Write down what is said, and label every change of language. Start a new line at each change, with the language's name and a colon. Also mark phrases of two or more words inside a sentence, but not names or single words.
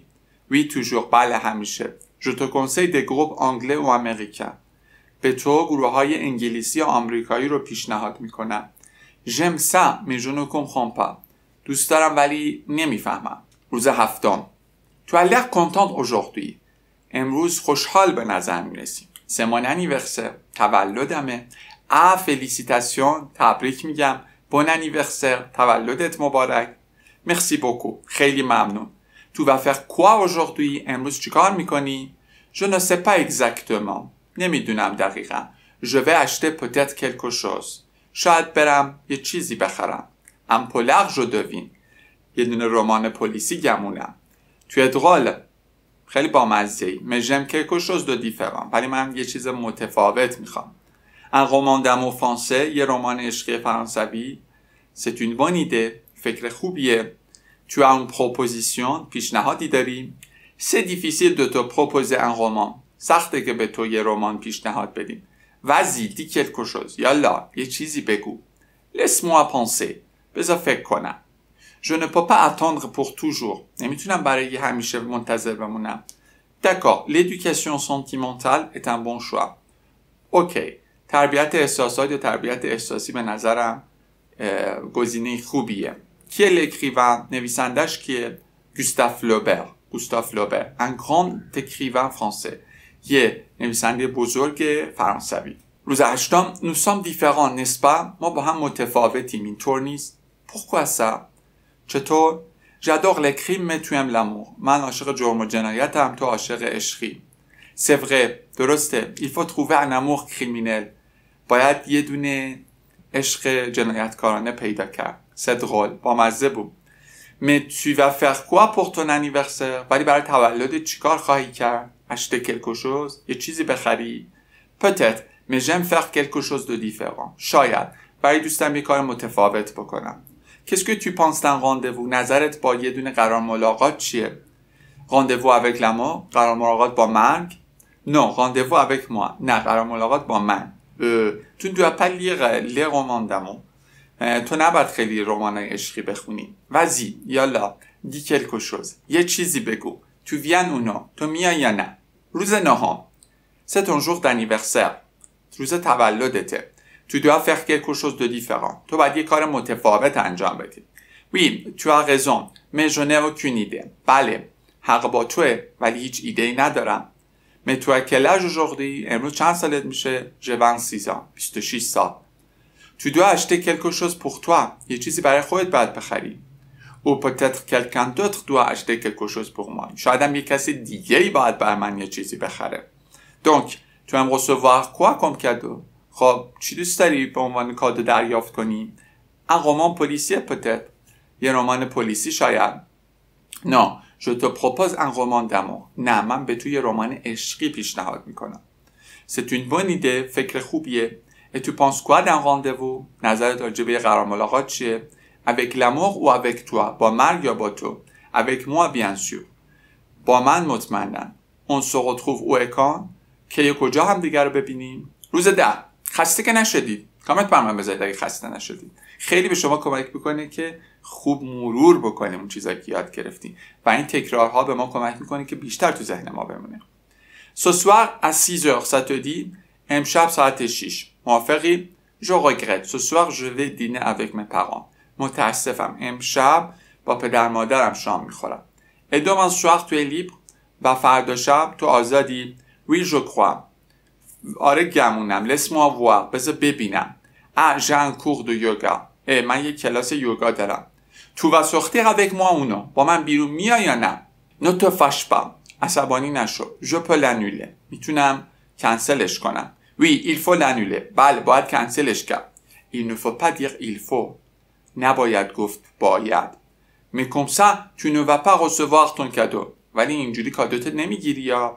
French: Oui, toujours.
Persian: بله، همیشه.
French: Je te conseille des groupes anglais ou américains.
Persian: به تو گروه های انگلیسی و آمریکایی رو پیشنهاد میکنم.
French: J'aime ça, mais je ne comprends pas.
Persian: دوست دارم ولی نمیفهمم. روز هفتم.
French: Tu as l'air contente aujourd'hui.
Persian: امروز خوشحال به نظر میرسی.
French: C'est mon anniversaire. تولدمه. félicitations.
Persian: تبریک میگم.
French: Bon anniversaire.
Persian: تولدت مبارک.
French: Merci beaucoup.
Persian: خیلی ممنون.
French: Tu vas faire quoi aujourd'hui?
Persian: امروز چیکار میکنی؟
French: Je ne sais pas exactement.
Persian: نمیدونم دقیقا.
French: Je vais acheter peut-être quelque chose.
Persian: شاید برم یه چیزی بخرم.
French: Un polar, je devine.
Persian: یه دونه رمان پلیسی گمونم.
French: Tu es drôle.
Persian: خیلی بامزه‌ای.
French: Mais j'aime quelque chose de différent.
Persian: ولی من یه چیز متفاوت میخوام.
French: Un roman d'amour français.
Persian: یه رمان عشقی فرانسوی.
French: C'est une bonne idée.
Persian: فکر خوبیه.
French: Tu as une proposition.
Persian: پیشنهادی داری.
French: C'est difficile de te proposer un roman.
Persian: سخته که به تو یه رمان پیشنهاد بدیم.
French: Vas-y, dis quelque chose.
Persian: یالا، یه چیزی بگو.
French: Laisse-moi penser.
Persian: بذار فکر کنم.
French: Je ne peux pas attendre pour toujours.
Persian: نمیتونم برای همیشه منتظر بمونم.
French: D'accord, l'éducation sentimentale est un bon choix.
Persian: اوکی. تربیت احساسات یا تربیت احساسی به نظرم گزینه خوبیه. کی l'écrivain؟ نویسندش کیه؟ Gustave Flaubert.
French: Un grand écrivain français.
Persian: یه نویسنده بزرگ فرانسوی. روز هشتم.
French: Nous sommes différents, n'est-ce pas؟
Persian: ما با هم متفاوتیم، اینطور نیست؟
French: Pourquoi ça؟ چطور؟ J'adore les crimes, mais tu aimes l'amour.
Persian: من عاشق جرم و جنایتم، تو عاشق عشقی.
French: C'est vrai. درسته. Il faut trouver un amour criminel.
Persian: باید یه دونه عشق جنایتکارانه پیدا کرد.
French: C'est drôle.
Persian: بامزه بود.
French: Mais tu vas faire quoi pour ton anniversaire؟
Persian: ولی برای تولد چیکار خواهی کرد؟
French: acheter quelque chose؟
Persian: یه چیزی بخری؟
French: Peut-être. Mais j'aime faire quelque chose de différent.
Persian: شاید. برای دوستم یه کار متفاوت بکنم.
French: Qu'est-ce que tu penses d'un rendez-vous؟
Persian: نظرت با یه دونه قرار ملاقات چیه؟
French: Rendez-vous avec la mort؟
Persian: قرار ملاقات با مرگ؟
French: Non, rendez-vous avec moi.
Persian: نه، قرار ملاقات با من.
French: Tu ne dois pas lire les romans d'amour.
Persian: تو نباید خیلی رمانای عشقی بخونی.
French: Vas-y, یالا. Dis quelque chose.
Persian: یه چیزی بگو.
French: Tu viens ou non؟
Persian: تو میای یا نه؟ روز نهم.
French: C'est ton jour d'anniversaire.
Persian: روز تولدته.
French: Tu dois faire quelque chose de différent.
Persian: تو باید یه کار متفاوت انجام بدی.
French: Oui, tu as raison. Mais je n'ai aucune idée.
Persian: بله، حق با توه، ولی هیچ ایده‌ای ندارم.
French: Mais tu as quel âge aujourd'hui؟
Persian: امروز چند سالت میشه؟
French: J'ai 26 ans.
Persian: 26 سال.
French: Tu dois acheter quelque chose pour toi.
Persian: یه چیزی برای خودت باید بخری.
French: Ou peut-être quelqu'un d'autre doit acheter quelque chose pour moi.
Persian: شاید هم یه کسی دیگه‌ای باید برای من یه چیزی بخره.
French: Donc, tu aimes recevoir quoi comme cadeau؟
Persian: خب چی دوست داری به عنوان کادو دریافت کنی؟
French: Un roman policier peut-être.
Persian: یه رمان پلیسی شاید.
French: Non, je te propose un roman d'amour.
Persian: نه، من به تو یه رمان عشقی پیشنهاد میکنم.
French: C'est une bonne idée.
Persian: فکر خوبیه.
French: Et tu penses quoi d'un rendez-vous؟
Persian: نظرت راجع به یه قرار ملاقات چیه؟
French: avec l'amour ou avec toi
Persian: با مرگ یا با تو
French: avec moi bien sûr
Persian: با من مطمئنا
French: on se retrouve où et quand
Persian: که کجا هم دیگر رو ببینیم روز 10 خسته که نشدید کامنت برام بذارید اگه خسته نشدید خیلی به شما کمک میکنه که خوب مرور بکنیم اون چیزایی که یاد گرفتیم و این تکرارها به ما کمک میکنه که بیشتر تو ذهن ما بمونه
French: Ce soir à 6h ça te dit
Persian: امشب ساعت 6 موافقی
French: Je regrette ce soir je vais dîner avec mes parents
Persian: متاسفم امشب با پدر مادرم شام میخورم
French: Et demain soir tu es libre
Persian: و فردا شب تو آزادی
French: Oui je crois
Persian: آره گمونم
French: Laisse-moi voir
Persian: بذار ببینم
French: Ah j'ai un cours de yoga
Persian: من یک کلاس یوگا دارم
French: Tu vas sortir avec moi ou non
Persian: با من بیرون میای یا نه
French: Ne te fâche pas
Persian: عصبانی نشو
French: Je peux l'annuler
Persian: میتونم کنسلش کنم
French: Oui il faut l'annuler
Persian: بله باید کنسلش کرد
French: Il ne faut pas dire il faut
Persian: نباید گفت باید
French: Mais comme ça tu ne vas pas recevoir ton cadeau
Persian: ولی اینجوری کادوت نمیگیری یا